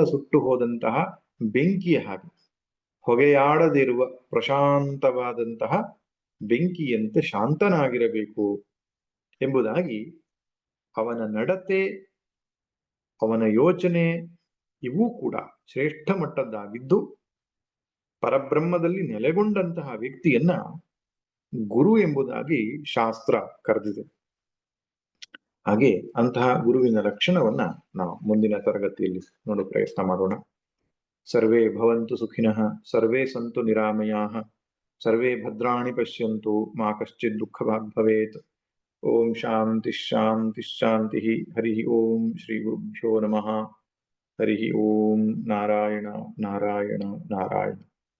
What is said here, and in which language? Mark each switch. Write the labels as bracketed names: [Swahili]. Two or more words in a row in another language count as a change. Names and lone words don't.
[Kannada] ಸುಟ್ಟು ಹೋದಂತಹ ಬೆಂಕಿಯ ಹಾಗೆ, ಹೊಗೆಯಾಡದಿರುವ ಪ್ರಶಾಂತವಾದಂತಹ ಬೆಂಕಿಯಂತೆ ಶಾಂತನಾಗಿರಬೇಕು ಎಂಬುದಾಗಿ ಅವನ ನಡತೆ, ಅವನ ಯೋಚನೆ ಇವೂ ಕೂಡ ಶ್ರೇಷ್ಠ ಮಟ್ಟದ್ದಾಗಿದ್ದು ಪರಬ್ರಹ್ಮದಲ್ಲಿ ನೆಲೆಗೊಂಡಂತಹ ವ್ಯಕ್ತಿಯನ್ನ ಗುರು ಎಂಬುದಾಗಿ ಶಾಸ್ತ್ರ ಕರೆದಿದೆ. ಹಾಗೆ ಅಂತಹ ಗುರುವಿನ ಲಕ್ಷಣವನ್ನ ನಾವು ಮುಂದಿನ ತರಗತಿಯಲ್ಲಿ ನೋಡೋ ಪ್ರಯತ್ನ ಮಾಡೋಣ. [Sanskrit] ಸರ್ವೇ ಭವಂತು ಸುಖಿನಃ, ಸರ್ವೇ ಸಂತು ನಿರಾಮಯಾಃ, ಸರ್ವೇ ಭದ್ರಾಣಿ ಪಶ್ಯಂತು, ಮಾ ಕಶ್ಚಿತ್ ದುಃಖಭಾಗ್ ಭವೇತ್. ಓಂ ಶಾಂತಿ ಶಾಂತಿ ಶಾಂತಿ. ಹರಿ ಓಂ ಶ್ರೀ ಗುರುಭ್ಯೋ ನಮಃ. ಹರಿ ಓಂ ನಾರಾಯಣ ನಾರಾಯಣ ನಾರಾಯಣ.